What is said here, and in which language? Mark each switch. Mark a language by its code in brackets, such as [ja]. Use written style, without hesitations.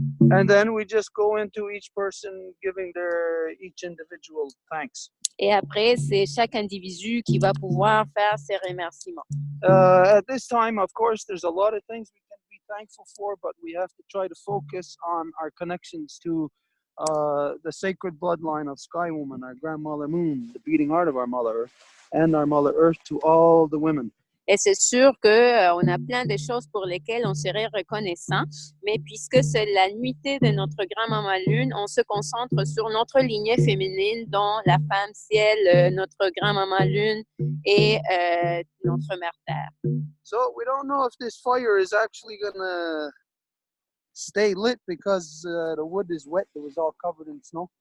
[en] And then we just go into each person giving their each individual thanks. [fr] Et après, c'est chaque individu qui va pouvoir faire ses remerciements. [en] At this time, of course, there's a lot of things we can be thankful for, but we have to try to focus on our connections to the sacred bloodline of Sky Woman, our grandmother Moon, the beating heart of our Mother Earth, and our Mother Earth to all the women. [fr] Et c'est sûr qu'on a plein de choses pour lesquelles on serait reconnaissant, mais puisque c'est la nuitée de notre grand-maman Lune, on se concentre sur notre lignée féminine, dont la femme ciel, notre grand-maman Lune et notre mère Terre. [en] So we don't know if this fire is actually going to stay lit because the wood is wet. It was all covered in snow.